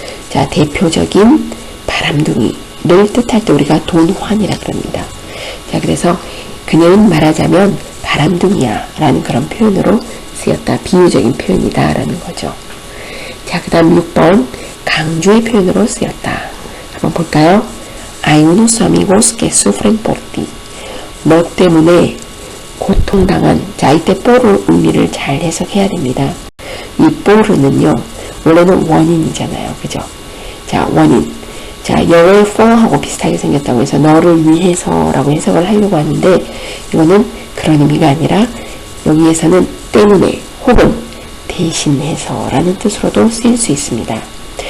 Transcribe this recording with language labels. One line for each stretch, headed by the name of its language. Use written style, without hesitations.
Korean: 자, 대표적인 바람둥이를 뜻할 때 우리가 Don Juan이라 그럽니다. 자, 그래서 그녀는 말하자면 바람둥이야 라는 그런 표현으로 쓰였다. 비유적인 표현이다 라는 거죠. 자, 그 다음 6번 강조의 표현으로 쓰였다. 한번 볼까요?
Spanish: Hay unos amigos que sufren por ti.
Korean: 너 때문에 고통당한. 자, 이때 por을 의미를 잘 해석해야 됩니다. 이 por는요 원래는 원인이잖아요. 그죠? 자, 원인. 자, 영어의 for하고 비슷하게 생겼다고 해서 너를 위해서 라고 해석을 하려고 하는데 이거는 그런 의미가 아니라 여기에서는 때문에 혹은 대신해서 라는 뜻으로도 쓰일 수 있습니다.